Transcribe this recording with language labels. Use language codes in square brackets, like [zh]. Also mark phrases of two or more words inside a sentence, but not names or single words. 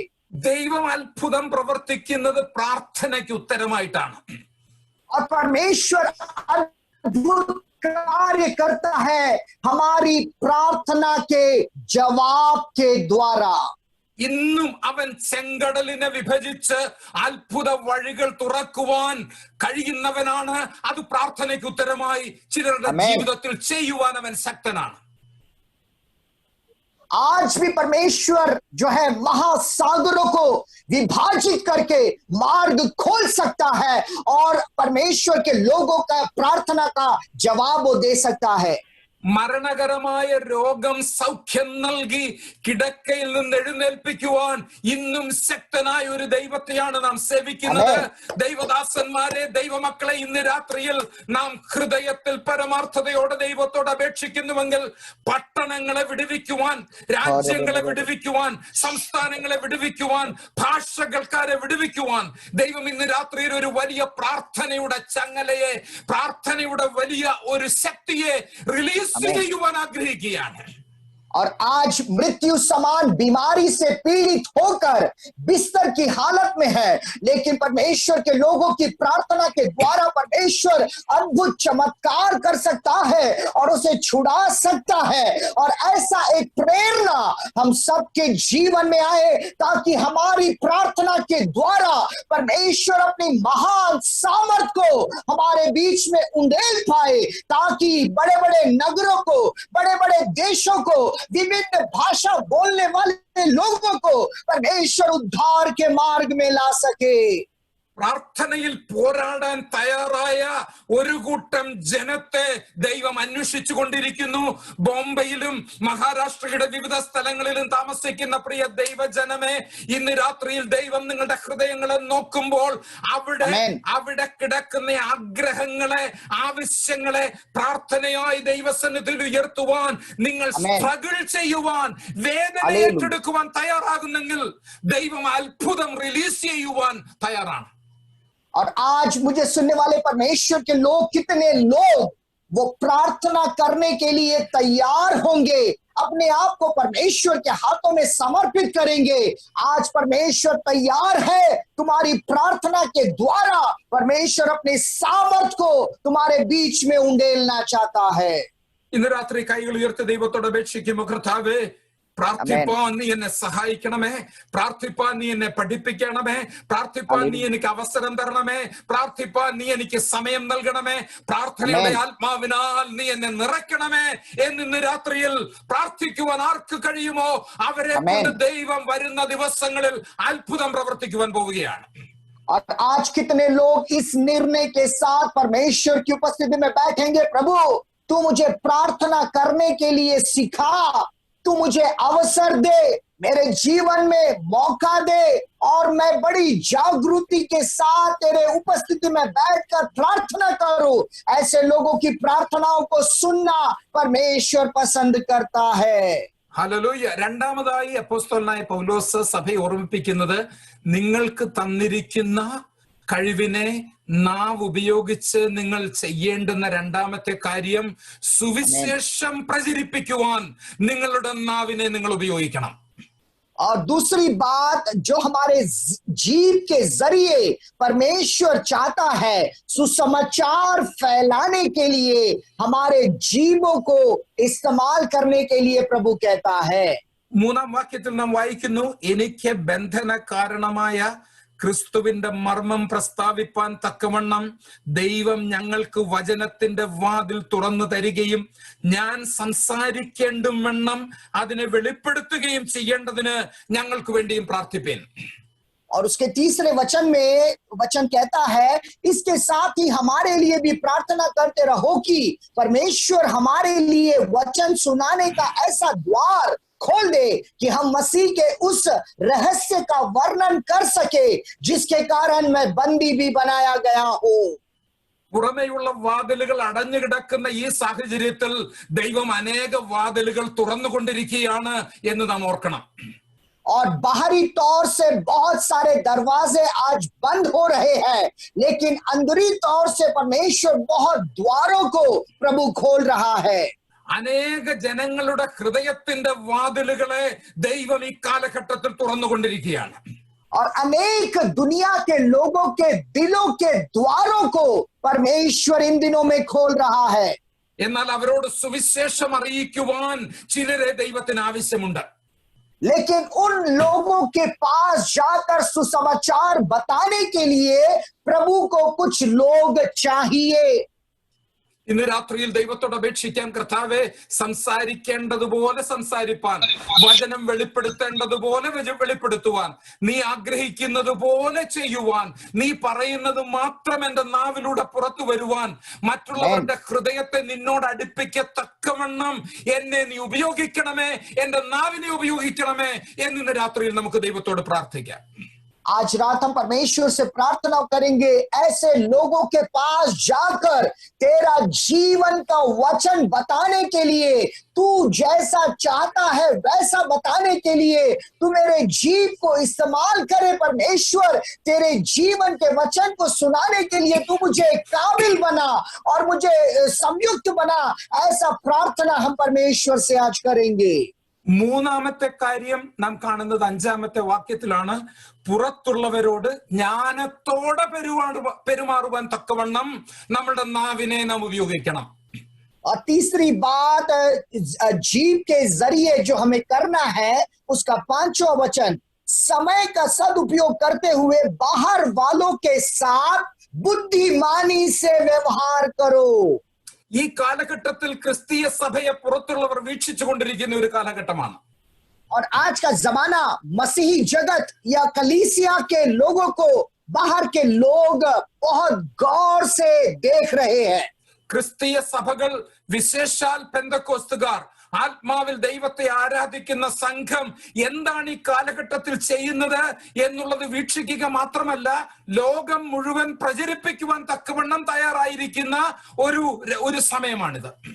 [ml] ദൈവം അത്ഭുതം പ്രവർത്തിക്കുന്നത് പ്രാർത്ഥനയ്ക്ക് ഉത്തരമായിട്ടാണ്. [hi] और परमेश्वर अद्भुत कार्य करता है हमारी प्रार्थना के जवाब के द्वारा। [ml] ഇന്നും അവൻ ചെങ്കടലിനെ വിഭജിച്ച് അത്ഭുത വഴികൾ തുറക്കുവാൻ കഴിയുന്നവനാണ്. അത് പ്രാർത്ഥനയ്ക്ക് ഉത്തരമായി ചിലരുടെ ജീവിതത്തിൽ ചെയ്യുവാൻ അവൻ ശക്തനാണ്. [hi] आज भी परमेश्वर जो है महासागरों को विभाजित करके मार्ग खोल सकता है और परमेश्वर के लोगों का प्रार्थना का जवाब वो दे सकता है। [ml] മരണകരമായ രോഗം സൗഖ്യം നൽകി കിടക്കയിൽ നിന്ന് എഴുന്നേൽപ്പിക്കുവാൻ ഇന്നും ശക്തനായ ഒരു ദൈവത്തെയാണ് നാം സേവിക്കുന്നത്. ദൈവദാസന്മാരെ, ദൈവമക്കളെ, ഇന്ന് രാത്രിയിൽ നാം ഹൃദയത്തിൽ പരമാർത്ഥതയോടെ ദൈവത്തോട് അപേക്ഷിക്കുന്നുവെങ്കിൽ പട്ടണങ്ങളെ വിടുവിക്കുവാൻ, രാജ്യങ്ങളെ വിടുവിക്കുവാൻ, സംസ്ഥാനങ്ങളെ വിടുവിക്കുവാൻ, ഭാഷകൾക്കാരെ വിടുവിക്കുവാൻ ദൈവം ഇന്ന് രാത്രിയിൽ ഒരു വലിയ പ്രാർത്ഥനയുടെ ചങ്ങലയെ, പ്രാർത്ഥനയുടെ വലിയ ഒരു ശക്തിയെ റിലീസ് ചെയ്യുവാൻ ആഗ്രഹിക്കുകയാണ്. [hi] और आज मृत्यु समान बीमारी से पीड़ित होकर बिस्तर की हालत में है, लेकिन परमेश्वर के लोगों की प्रार्थना के द्वारा परमेश्वर अद्भुत चमत्कार कर सकता है और उसे छुड़ा सकता है। और ऐसा एक प्रेरणा हम सबके जीवन में आए, ताकि हमारी प्रार्थना के द्वारा परमेश्वर अपनी महान सामर्थ को हमारे बीच में उंडेल पाए, ताकि बड़े बड़े नगरों को, बड़े बड़े देशों को, विभिन्न भाषा बोलने वाले लोगों को परमेश्वर उद्धार के मार्ग में ला सके। [ml] പ്രാർത്ഥനയിൽ പോരാടാൻ തയ്യാറായ ഒരു കൂട്ടം ജനത്തെ ദൈവം അന്വേഷിച്ചു കൊണ്ടിരിക്കുന്നു. ബോംബെയിലും മഹാരാഷ്ട്രയുടെ വിവിധ സ്ഥലങ്ങളിലും താമസിക്കുന്ന പ്രിയ ദൈവജനമേ, ഇന്ന് രാത്രിയിൽ ദൈവം നിങ്ങളുടെ ഹൃദയങ്ങളെ നോക്കുമ്പോൾ അവിടെ കിടക്കുന്ന ആഗ്രഹങ്ങളെ, ആവശ്യങ്ങളെ പ്രാർത്ഥനയായി ദൈവസന്നിധിയിൽ ഉയർത്തുവാൻ, നിങ്ങൾ സ്ട്രഗിൾ ചെയ്യുവാൻ, വേദന ഏറ്റെടുക്കുവാൻ തയ്യാറാകുന്നെങ്കിൽ ദൈവം അത്ഭുതം റിലീസ് ചെയ്യുവാൻ തയ്യാറാണ്. [hi] और आज मुझे सुनने वाले परमेश्वर के लोग, कितने लोग वो प्रार्थना करने के लिए तैयार होंगे, अपने आप को परमेश्वर के हाथों में समर्पित करेंगे। आज परमेश्वर तैयार है तुम्हारी प्रार्थना के द्वारा परमेश्वर अपने सामर्थ को तुम्हारे बीच में उंडेलना चाहता है। [ml] ഇന്ന് രാത്രി കൈകൾ ഉയർത്തി ദൈവത്തോട് അപേക്ഷിക്കുമോ? കർത്താവേ, പ്രാർത്ഥിപ്പാൻ നീ എന്നെ സഹായിക്കണമേ, പ്രാർത്ഥിപ്പാൻ നീ എന്നെ പഠിപ്പിക്കണമേ, പ്രാർത്ഥിപ്പാൻ നീ എനിക്ക് അവസരം തരണമേ, പ്രാർത്ഥിപ്പാൻ നീ എനിക്ക് സമയം നൽകണമേ, പ്രാർത്ഥനയുടെ ആത്മാവിനാൽ നീ എന്നെ നിറയ്ക്കണമേ എന്ന് രാത്രിയിൽ പ്രാർത്ഥിക്കുവാൻ ആർക്ക് കഴിയുമോ അവരെ കൊണ്ട് ദൈവം വരുന്ന ദിവസങ്ങളിൽ അത്ഭുതം പ്രവർത്തിക്കുവാൻ പോവുകയാണ്. [hi] और आज कितने लोग इस निर्णय के साथ परमेश्वर की उपस्थिति में बैठेंगे, प्रभु तू मुझे प्रार्थना करने के लिए सिखा, तू मुझे अवसर दे, मेरे जीवन में मौका दे और मैं बड़ी जागृति के साथ तेरे उपस्थिति में बैठकर प्रार्थना करूं। ऐसे लोगों की प्रार्थनाओं को सुनना परमेश्वर पसंद करता है। [ml] ഹല്ലേലൂയ. രണ്ടാമതായി അപ്പോസ്തലനായ പൗലോസ് സഭയെ ഓർമ്മിപ്പിക്കുന്നത് നിങ്ങൾക്ക് തന്നിരിക്കുന്ന കഴിവിനെ നാവ് ഉപയോഗിച്ച് നിങ്ങൾ ചെയ്യേണ്ടുന്ന രണ്ടാമത്തെ കാര്യം സുവിശേഷം പ്രചരിപ്പിക്കുവാൻ നിങ്ങളുടെ നാവിനെ നിങ്ങൾ ഉപയോഗിക്കണം. [hi] और दूसरी बात जो हमारे जीव के जरिए परमेश्वर चाहता है, सुसमाचार फैलाने के लिए हमारे जीवों को इस्तेमाल करने के लिए प्रभु कहता है। [ml] മൂന്നാം വാക്യത്തിൽ നാം വായിക്കുന്നു, എനിക്ക് ബന്ധന കാരണമായ ക്രിസ്തുവിന്റെ മർമ്മം പ്രസ്താവിപ്പാൻ തക്കവണ്ണം ദൈവം ഞങ്ങൾക്ക് വചനത്തിന്റെ വാതിൽ തുറന്നു തരികയും ഞാൻ സംസാരിക്കേണ്ടും വണ്ണം അതിനെ വെളിപ്പെടുത്തുകയും ചെയ്യേണ്ടതിന് ഞങ്ങൾക്ക് വേണ്ടിയും പ്രാർത്ഥിപ്പേൻ. [hi] और उसके तीसरे वचन में वचन कहता है, इसके साथ ही हमारे लिए भी प्रार्थना करते रहो कि परमेश्वर हमारे लिए वचन सुनाने का ऐसा द्वार खोल दे कि हम मसीह के उस रहस्य का वर्णन कर सके जिसके कारण मैं बंदी भी बनाया गया हूं। [ml] പുറമേയുള്ള വാതിലുകൾ അടഞ്ഞു കിടക്കുന്ന ഈ സാഹചര്യത്തിൽ ദൈവം അനേക വാതിലുകൾ തുറന്നുകൊണ്ടിരിക്കുകയാണ് എന്ന് നാം ഓർക്കണം. [hi] और बाहरी तौर से बहुत सारे दरवाजे आज बंद हो रहे हैं, लेकिन अंदरी तौर से परमेश्वर बहुत द्वारों को प्रभु खोल रहा है। [ml] അനേക ജനങ്ങളുടെ ഹൃദയത്തിന്റെ വാതിലുകളെ ദൈവം ഈ കാലഘട്ടത്തിൽ തുറന്നുകൊണ്ടിരിക്കുകയാണ്. [hi] और अनेक दुनिया के लोगों के दिलों के द्वारों को परमेश्वर इन दिनों में खोल रहा है। [ml] എന്നാൽ അവരോട് സുവിശേഷം അറിയിക്കുവാൻ ചിലരെ ദൈവത്തിന് ആവശ്യമുണ്ട്. [hi] लेकिन उन लोगों के पास जाकर सुसमाचार बताने के लिए प्रभु को कुछ लोग चाहिए। [ml] ഇന്ന് രാത്രിയിൽ ദൈവത്തോട് അപേക്ഷിക്കാൻ, കർത്താവെ, സംസാരിക്കേണ്ടതുപോലെ സംസാരിപ്പാൻ, വചനം വെളിപ്പെടുത്തേണ്ടതുപോലെ വെളിപ്പെടുത്തുവാൻ, നീ ആഗ്രഹിക്കുന്നത് പോലെ ചെയ്യുവാൻ, നീ പറയുന്നത് മാത്രം എന്റെ നാവിലൂടെ പുറത്തു വരുവാൻ, മറ്റുള്ളവരുടെ ഹൃദയത്തെ നിന്നോട് അടുപ്പിക്കത്തക്കവണ്ണം എന്നെ നീ ഉപയോഗിക്കണമേ, എന്റെ നാവിനെ ഉപയോഗിക്കണമേ എന്നിന്ന് രാത്രിയിൽ നമുക്ക് ദൈവത്തോട് പ്രാർത്ഥിക്കാം. [hi] आज रात हम परमेश्वर से प्रार्थना करेंगे, ऐसे लोगों के पास जाकर तेरा जीवन का वचन बताने के लिए, तू जैसा चाहता है वैसा बताने के लिए तू मेरे जीव को इस्तेमाल करे परमेश्वर। तेरे जीवन के वचन को सुनाने के लिए तू मुझे काबिल बना और मुझे संयुक्त बना। ऐसा प्रार्थना हम परमेश्वर से आज करेंगे। [ml] മൂന്നാമത്തെ കാര്യം നാം കാണുന്നത് അഞ്ചാമത്തെ വാക്യത്തിലാണ്. പുറത്തുള്ളവരോട് ജ്ഞാനത്തോടെ പെരുമാറുവാൻ തക്കവണ്ണം നമ്മളുടെ നാവിനെ നാം ഉപയോഗിക്കണം. [hi] और तीसरी बात जीव के जरिए जो हमें करना है, उसका 5वां वचन, समय का सदुपयोग करते हुए बाहर वालों के साथ बुद्धिमानी से व्यवहार करो। [ml] ഈ കാലഘട്ടത്തിൽ ക്രിസ്തീയ സഭയെ പുറത്തുള്ളവർ വീക്ഷിച്ചു കൊണ്ടിരിക്കുന്ന ഒരു കാലഘട്ടമാണ്. [hi] और आज का जमाना मसीही जगत या कलीसिया के लोगों को बाहर के लोग बहुत गौर से देख रहे हैं। [ml] ക്രിസ്തീയ സഭകൾ, വിശേഷാൽ പെന്തക്കോസ്തുകാർ, ആത്മാവിൽ ദൈവത്തെ ആരാധിക്കുന്ന സംഘം എന്താണ് ഈ കാലഘട്ടത്തിൽ ചെയ്യുന്നത് എന്നുള്ളത് വീക്ഷിക്കുക മാത്രമല്ല, ലോകം മുഴുവൻ പ്രചരിപ്പിക്കുവാൻ തക്കവണ്ണം തയ്യാറായിരിക്കുന്ന ഒരു സമയമാണിത്.